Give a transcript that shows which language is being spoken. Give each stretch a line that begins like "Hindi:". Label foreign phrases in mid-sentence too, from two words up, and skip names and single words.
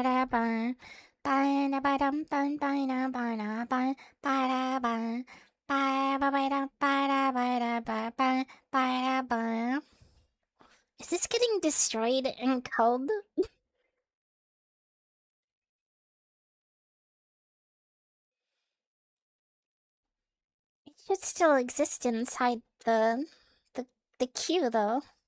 English: da bam ba da ba dum bum ba da ba da bam ba da bam ba ba ba da ba da ba da ba ba ba da bam. Is this getting destroyed and killed? It should still exist inside the the queue though.